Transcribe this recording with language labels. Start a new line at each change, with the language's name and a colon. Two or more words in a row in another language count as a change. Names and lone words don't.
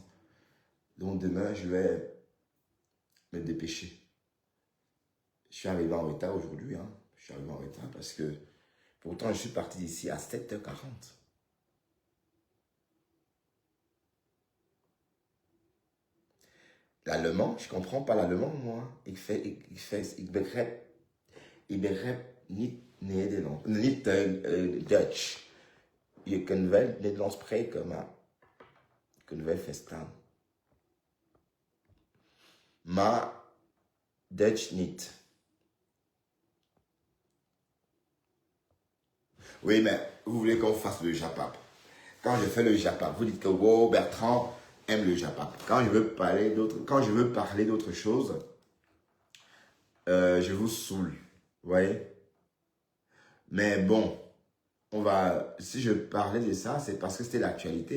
French: Donc demain, je vais me dépêcher. Je suis arrivé en retard aujourd'hui. Hein. Je suis arrivé en retard parce que pourtant, je suis parti d'ici à 7h40. L'allemand, je ne comprends pas l'allemand, moi.
Dutch: Ik begrijp niet Nederlands. Niet Dutch. Je kunt wel Nederlands spreken, maar je kunt wel verstaan. Maar Dutch niet.
French: Oui, mais vous voulez qu'on fasse le Japap. Quand je fais le Japap, vous dites que wow, Bertrand, aime le Japap. Quand je veux parler d'autre chose, je vous saoule. Vous voyez? Mais bon, si je parlais de ça, c'est parce que c'était l'actualité.